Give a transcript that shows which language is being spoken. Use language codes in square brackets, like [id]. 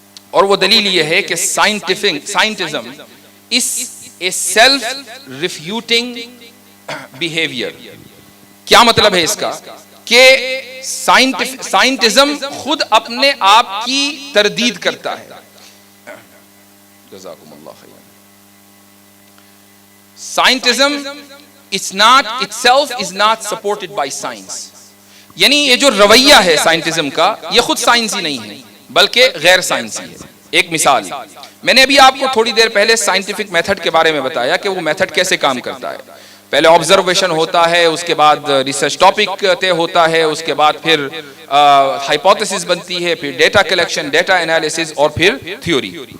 [ur] اور وہ دلیل یہ ہے کہ سائنٹزم [en] is a self-refuting behavior. [ur] کیا مطلب ہے اس کا؟ کہ سائنٹزم خود اپنے آپ کی تردید کرتا ہے. جزاکم اللہ خیر. [en] Scientism itself is not supported by science. [ur] یعنی یہ جو رویہ ہے سائنٹزم کا یہ خود سائنسی نہیں ہے بلکہ غیر سائنسی ہے. ایک مثال, میں نے ابھی آپ کو تھوڑی دیر پہلے سائنٹیفک میتھڈ کے بارے میں بتایا کہ وہ میتھڈ کیسے کام کرتا ہے. پہلے آبزرویشن ہوتا ہے, اس کے بعد ریسرچ ٹاپک طے ہوتا ہے, اس کے بعد پھر ہائپوتھیسس بنتی ہے, پھر ڈیٹا کلیکشن, ڈیٹا انالیسس, اور پھر تھیوری.